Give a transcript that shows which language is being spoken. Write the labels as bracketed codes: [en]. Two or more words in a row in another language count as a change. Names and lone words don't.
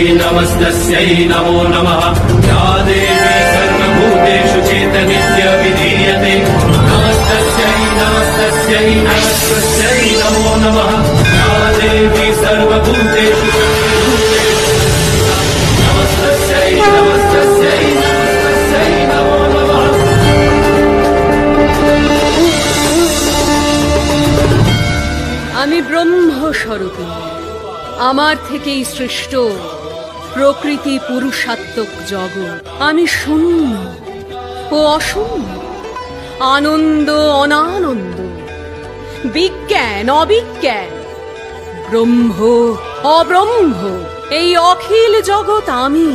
[sa] नमस्तस्यै नमो नमः या देवी सर्वभूतेषु चेतनित्य विधीयते नमस्तस्यै नमस्तस्यै नमस्तस्यै नमो नमः या देवी सर्वभूतेषु नमस्तस्यै नमस्तस्यै नमस्तस्यै नमो नमः। [bn] আমি ব্রহ্মস্বরূপিণী, আমার থেকেই সৃষ্ট প্রকৃতি পুরুষাত্মক জগৎ। আমি শূন্য ও অশূন্য, আনন্দ অনানন্দ, বিজ্ঞান অবিজ্ঞান, ব্রহ্ম অব্রহ্ম, এই অখিল জগৎ আমি।